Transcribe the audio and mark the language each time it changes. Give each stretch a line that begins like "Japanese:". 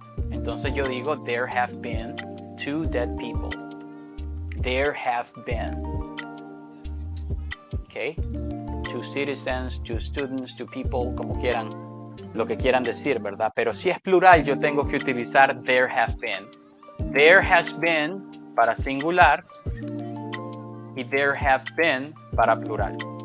Spanish: Entonces yo digo
English: there have been 2 dead people. There have been. ¿Ok? 2 citizens, 2 students, 2 people,
Spanish: como quieran, lo que quieran decir, ¿verdad? Pero si es plural, yo tengo que utilizar there have been. There has been para singular y there have been para plural.